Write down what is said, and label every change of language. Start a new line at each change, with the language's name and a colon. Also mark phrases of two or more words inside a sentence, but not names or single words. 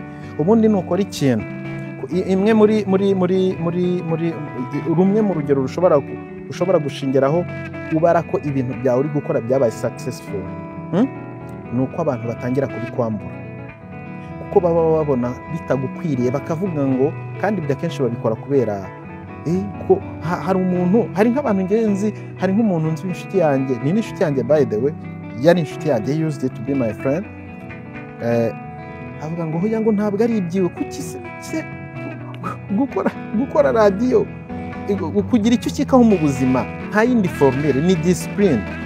Kinyarwanda: Ubundi nukora ikintu imwe muri rumwe mu rugero rushobora gushingiraho ubara ko ibintu byawe uri gukora byabaye successful, nuko abantu batangira kubikwambura, kuko baba babona bitagukwiriye, bakavuga ngo, kandi bya kenshi babikora kubera ko hari umuntu, hari nk'abantu ngenzi, hari nk'umuntu nzi w'inshuti yanjye, ni n'inshuti yanjye
English: by the way,
Kinyarwanda: yari inshuti yanjye,
English: he used to be my friend,
Kinyarwanda: avuga ngo hoya ngo ntabwo ari ibyiwe, kuki se gukora radiyo kugira icyo ukikaho mu buzima nta yindi formule, ni discipline.